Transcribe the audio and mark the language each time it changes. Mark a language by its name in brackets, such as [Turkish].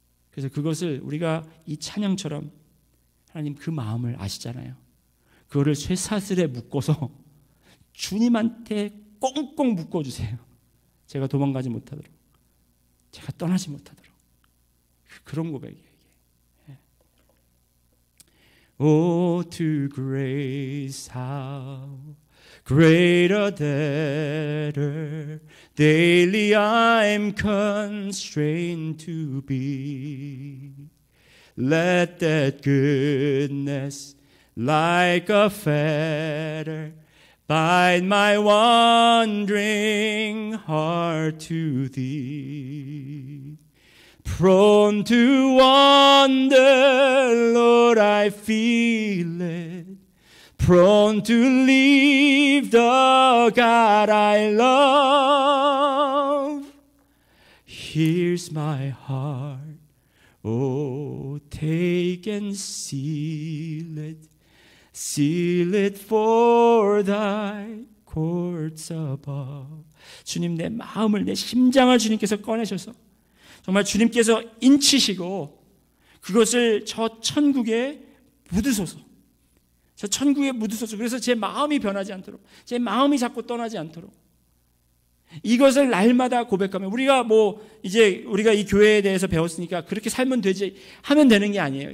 [Korean] 그래서 그것을 우리가 이 찬양처럼 하나님 그 마음을 아시잖아요. 그거를 쇠사슬에 묶어서 주님한테 꽁꽁 묶어주세요. 제가 도망가지 못하도록, 제가 떠나지 못하도록. 그런 고백이에요. 이게. [English] Oh, to grace, how great a debtor daily I'm constrained to be. Let that goodness like a fetter bind my wandering heart to thee. Prone to wander, Lord, I feel it. Prone to leave the God I love. Here's my heart. Oh, take and seal it for thy courts above. [Korean] 주님, 내 마음을, 내 심장을 주님께서 꺼내셔서 정말 주님께서 인치시고 그것을 저 천국에 묻으소서. 저 천국에 묻으소서. 그래서 제 마음이 변하지 않도록, 제 마음이 자꾸 떠나지 않도록 이것을 날마다 고백하면 우리가 이제 우리가 이 교회에 대해서 배웠으니까 그렇게 살면 되지 하면 되는 게 아니에요.